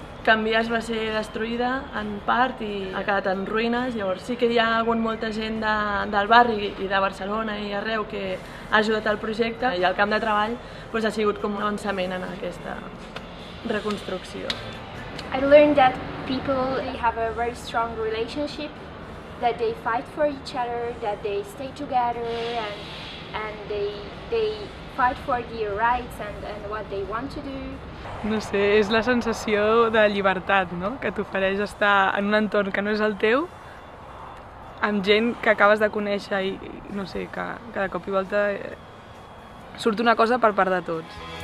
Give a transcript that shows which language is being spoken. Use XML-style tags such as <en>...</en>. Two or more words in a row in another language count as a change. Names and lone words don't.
<ca>Can Biaix va ser destruïda en part i ha quedat en ruïnes, llavors sí que hi ha hagut molta gent del barri i de Barcelona i arreu que ha ajudat al projecte, i el camp de treball ha sigut com un avançament en aquesta reconstrucció.</ca> <en>I learned that people have a very strong relationship, that they fight for each other, that they stay together and they fight for their rights and what they want to do.</en> <ca>No sé, és la sensació de llibertat, no?, que t'ofereix estar en un entorn que no és el teu, amb gent que acabes de conèixer i no sé, que cada cop i volta surt una cosa per part de tots.</ca>